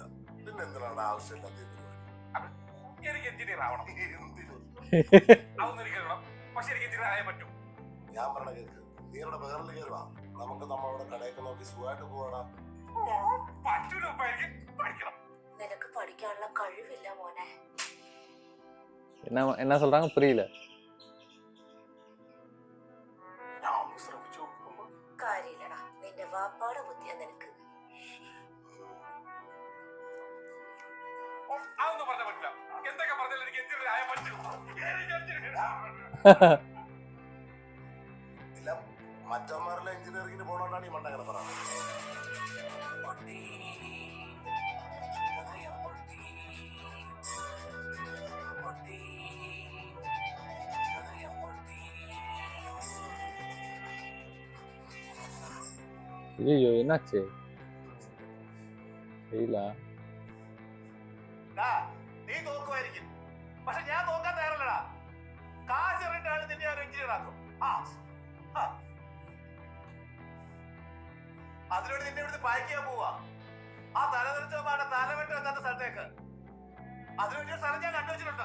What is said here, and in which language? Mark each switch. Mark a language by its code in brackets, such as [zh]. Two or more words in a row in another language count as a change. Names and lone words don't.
[ml] പിന്നെ എന്തിനാണ് ആവശ്യമില്ലാത്ത എനിക്ക് എഞ്ചിനീയർ ആവണം. പക്ഷെ എനിക്ക് എഞ്ചിനീയർ ആയേ പറ്റൂ. ഞാൻ പറഞ്ഞ കേൾക്ക്, നീ ഇവിടെ വേറെ കയറുവാ. നമുക്ക് നമ്മളോട് കടയൊക്കെ നോക്കി സുഖമായിട്ട് പോകണം. പറ്റൂല, പഠിക്കണം. നിനക്ക് പഠിക്കാനുള്ള കഴിവില്ല മോനെ. [ta] என்ன சொல்றாங்க புரியல. [ml] കാര്യമില്ലടാ, നിന്റെ വാപ്പാടെ ബുദ്ധിയാ നിനക്ക്. അതൊന്നും പറഞ്ഞാൽ പറ്റില്ല. എന്തൊക്കെ പറഞ്ഞാലും എനിക്ക് എഞ്ചിനീയർ ആയാൽ പറ്റൂ. ഇല്ല, മറ്റന്മാരെല്ലാം എഞ്ചിനീയറിംഗിന് പോകണോണ്ടാണ് ഈ മണ്ടങ്ങനെ പറയുന്നത്. [ta] ஐயோ என்னாச்சு? தெரியல. [ml] നീ നോക്കുമായിരിക്കും, പക്ഷെ ഞാൻ നോക്കാൻ തയ്യാറല്ലടാ. കാശ് എറിഞ്ഞിട്ടാണ് നിന്നെ ഒരു എഞ്ചിനീയർ ആക്കും. അതിനുവേണ്ടി നിന്നെ ഇവിടുന്ന് പായ്ക്കാൻ പോവാ. ആ തലതെറിച്ചവന്മാരുടെ തലവെട്ട് വെക്കാത്ത സ്ഥലത്തേക്ക്. അതിനുവേണ്ടി ഒരു സ്ഥലം ഞാൻ കണ്ടുവച്ചിട്ടുണ്ട്.